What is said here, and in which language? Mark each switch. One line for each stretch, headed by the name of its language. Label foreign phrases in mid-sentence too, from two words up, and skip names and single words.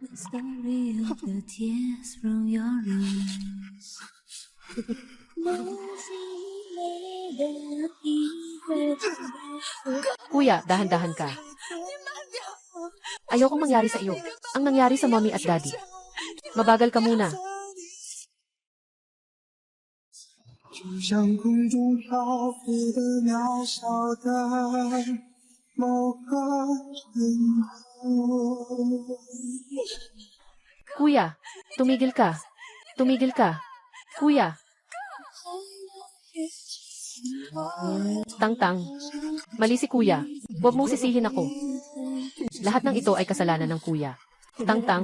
Filipino: Kuya, dahan-dahan ka. Ayokong mangyari sa iyo ang nangyari sa mommy at daddy. Mabagal ka muna.
Chinese: 就像空中漂浮的渺小的某个人头。
Filipino: Kuya, tumigil ka. Tumigil ka. Kuya. Tangtang. Mali si kuya. Huwag mong sisihin ako. Lahat ng ito ay kasalanan ng kuya. Tangtang.